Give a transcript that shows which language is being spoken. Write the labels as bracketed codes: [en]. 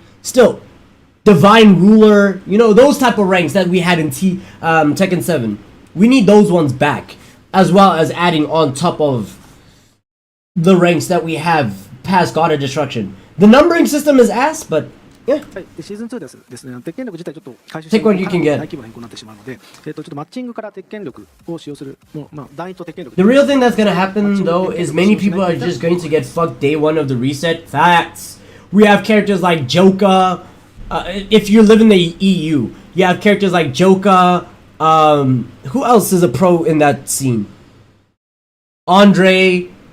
[en] Still, Divine Ruler. You know, those type of ranks that we had in Tekken 7. We need those ones back. As well as adding on top of the ranks that we have past God of Destruction. The numbering system is ass, but yeah. [ja] はい、でシーズン2ですね、鉄拳力自体ちょっと回収 [en] Take what you can get. [ja] 大規模な変更になってしまうので、ちょっとマッチングから鉄拳力を使用する、もうまあ団員と鉄拳力。 [en] The real thing that's gonna happen though is many people are just going to get fucked day one of the reset. Facts. We have characters like Joker. If you live in the EU, you have characters like Joker. Who else is a pro in that scene? Andre.